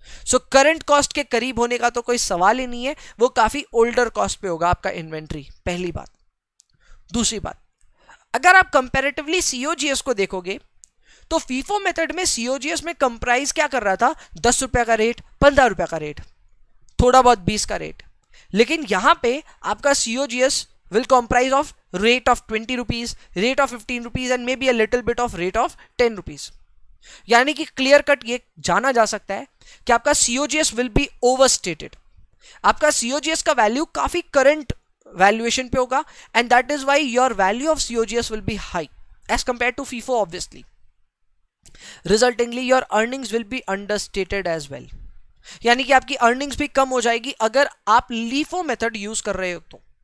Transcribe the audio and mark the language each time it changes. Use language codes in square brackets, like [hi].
[hi] So current cost के करीब होने का तो कोई सवाल ही नहीं है, वो काफी ओल्डर कॉस्ट पे होगा आपका इन्वेंट्री, पहली बात। दूसरी बात, अगर आप कंपैरेटिवली सीओजीएस को देखोगे तो फीफो मेथड में सीओजीएस में कंप्राइज क्या कर रहा था, 10 रुपए का रेट, 15 रुपए का रेट, थोड़ा बहुत 20 का रेट। लेकिन यहां पे आपका [en] COGS will comprise of rate of 20 rupees, rate of 15 rupees and maybe a little bit of rate of 10 rupees। [hi] यानी कि क्लियर कट ये जाना जा सकता है कि आपका सीओजीएस विल बी ओवरस्टेटेड, आपका सीओजीएस का वैल्यू काफी करंट वैल्यूएशन पे होगा [en] And that is why your value of COGS will be high as compare to FIFO obviously. Resultingly your earnings will be understated as well, [hi] यानी कि आपकी earnings भी कम हो जाएगी अगर आप लीफो मेथड यूज कर रहे हो तो।